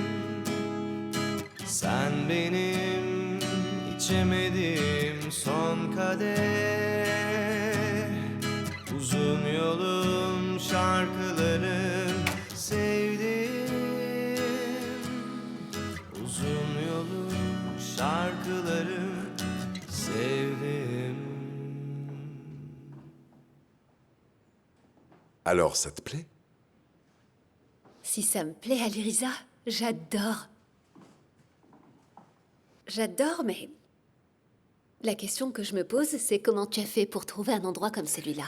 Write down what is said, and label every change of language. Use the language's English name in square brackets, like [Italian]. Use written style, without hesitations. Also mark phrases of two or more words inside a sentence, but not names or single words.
[Turkish] Sen benim içemediğim son kadeh. Uzun yolum şarkılarım sevdim. Uzun yolum şarkılarım sevdim. [French] Alors, ça te plaît? Si ça me plaît, Aliriza, j'adore. J'adore, mais La question que je me pose, c'est comment tu as fait pour trouver un endroit comme celui-là.